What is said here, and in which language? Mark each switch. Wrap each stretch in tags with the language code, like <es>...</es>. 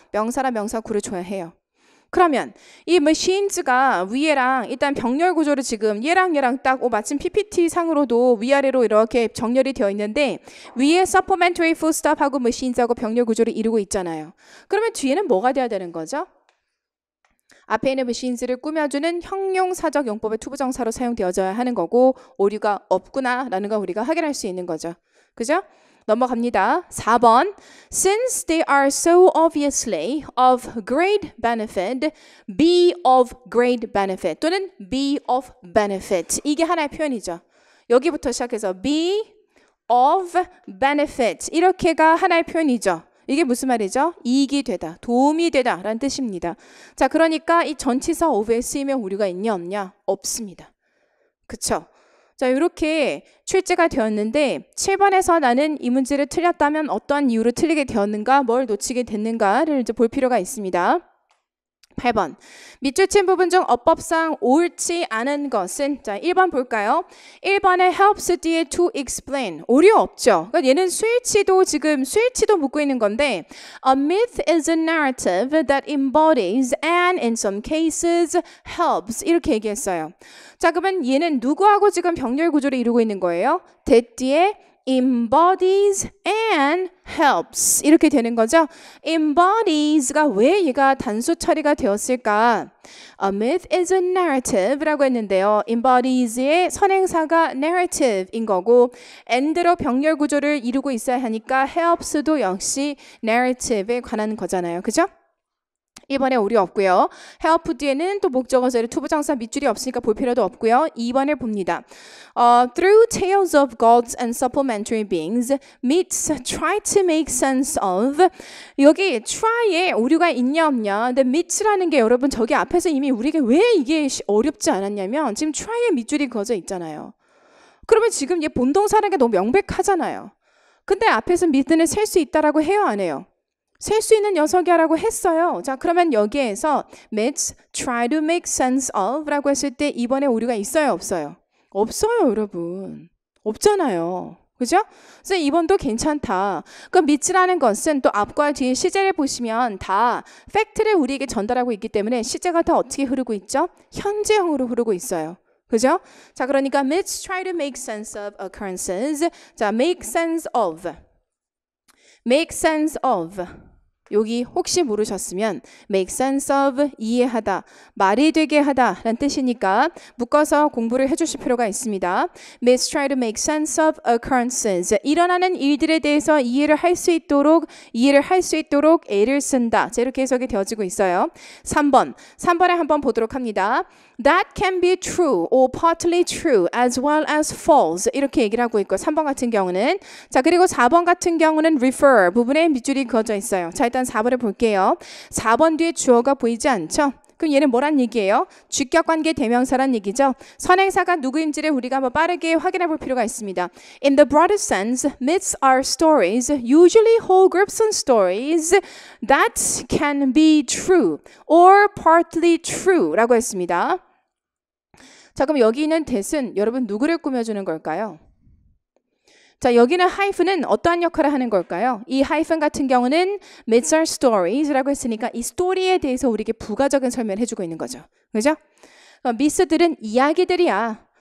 <ko>명사랑 명사구를 줘야 해요. 그러면 이 machines가 위에랑 일단 병렬 구조를 지금 얘랑 딱 마침 PPT 상으로도 위아래로 이렇게 정렬이 되어 있는데 위에 supplementary foodstuff하고 machines하고 병렬 구조를 이루고 있잖아요. 그러면 뒤에는 뭐가 돼야 되는 거죠? 앞에 있는 machines를 꾸며주는 형용사적 용법의 투부정사로 사용되어져야 하는 거고 오류가 없구나라는 걸 우리가 확인할 수 있는 거죠. 그죠? 넘어갑니다. 4번.</ko> <en>Since they are so obviously of great benefit, be of great benefit 또는 be of benefit.</en> <ko>이게 하나의 표현이죠. 여기부터 시작해서</ko> <en>be of benefit</en> <ko>이렇게가 하나의 표현이죠. 이게 무슨 말이죠? 이익이 되다, 도움이 되다 라는 뜻입니다. 자, 그러니까 이 전치사 of에 쓰이면 오류가 있냐 없냐? 없습니다. 그쵸? 자, 이렇게 출제가 되었는데 7번에서 나는 이 문제를 틀렸다면 어떠한 이유로 틀리게 되었는가, 뭘 놓치게 됐는가를 이제 볼 필요가 있습니다. 8번. 밑줄 친 부분 중 어법상 옳지 않은 것은 자 1번 볼까요? 1번에 helps 뒤에 to explain 오류 없죠. 그러니까 얘는 수일치도 묻고 있는 건데</ko> <en>A myth is a narrative that embodies and in some cases helps</en> <ko>이렇게 얘기했어요. 자, 그러면 얘는 누구하고 지금 병렬 구조를 이루고 있는 거예요? that 뒤에</ko> <en>embodies and helps</en> <ko>이렇게 되는 거죠. embodies가 왜 얘가 단수 처리가 되었을까?</ko> <en>A myth is a narrative</en> <ko>라고 했는데요. embodies의 선행사가 narrative인 거고 and로 병렬 구조를 이루고 있어야 하니까 helps도 역시 narrative에 관한 거잖아요. 그죠? 1번에 오류 없고요. help 뒤에는 또 목적어절의 투부정사 밑줄이 없으니까 볼 필요도 없고요. 2번을 봅니다.</ko> <en>Through tales of gods and supplementary beings, myths try to make sense of.</en> <ko>여기 try에 오류가 있냐 없냐. 근데 myths라는 게 여러분 저기 앞에서 이미 우리에게 왜 이게 어렵지 않았냐면 지금 try에 밑줄이 그어져 있잖아요. 그러면 지금 얘 본동사라는 게 너무 명백하잖아요. 근데 앞에서 myth는 셀 수 있다라고 해요, 안 해요? 셀 수 있는 녀석이라고 했어요. 자, 그러면 여기에서</ko> <en>myths try to make sense of</en> <ko>라고 했을 때 이번에 오류가 있어요, 없어요? 없어요, 여러분. 없잖아요. 그죠? 그래서 2번도 괜찮다. 그 myths라는 것은 또 앞과 뒤에 시제를 보시면 다 팩트를 우리에게 전달하고 있기 때문에 시제가 다 어떻게 흐르고 있죠? 현재형으로 흐르고 있어요. 그죠? 자, 그러니까</ko> <en>myths try to make sense of occurrences. 자, make sense of. make sense of.</en> <ko>여기 혹시 모르셨으면</ko> <en>make sense of</en> <ko>이해하다, 말이 되게 하다 라는 뜻이니까 묶어서 공부를 해주실 필요가 있습니다.</ko> <en>Myths try to make sense of occurrences.</en> <ko>일어나는 일들에 대해서 이해를 할 수 있도록 애를 쓴다. 자, 이렇게 해석이 되어지고 있어요. 3번에 한번 보도록 합니다.</ko> <en>That can be true or partly true as well as false.</en> <ko>이렇게 얘기를 하고 있고 3번 같은 경우는 자, 그리고 4번 같은 경우는 refer 부분에 밑줄이 그어져 있어요. 자, 일단 4번을 볼게요. 4번 뒤에 주어가 보이지 않죠? 그럼 얘는 뭐란 얘기예요? 주격관계 대명사란 얘기죠. 선행사가 누구인지를 우리가 한번 빠르게 확인해 볼 필요가 있습니다.</ko> <en>In the broadest sense, myths are stories, usually whole groups of stories that can be true or partly true</en> <ko>라고 했습니다. 자, 그럼 여기 있는 that은 여러분 누구를 꾸며주는 걸까요? 자, 여기는 hyphen은 어떠한 역할을 하는 걸까요? 이 hyphen 같은 경우는</ko> <en>myths are stories</en> <ko>라고 했으니까 이 스토리에 대해서 우리에게 부가적인 설명을 해주고 있는 거죠. 그죠? myths들은 이야기들이야.</ko>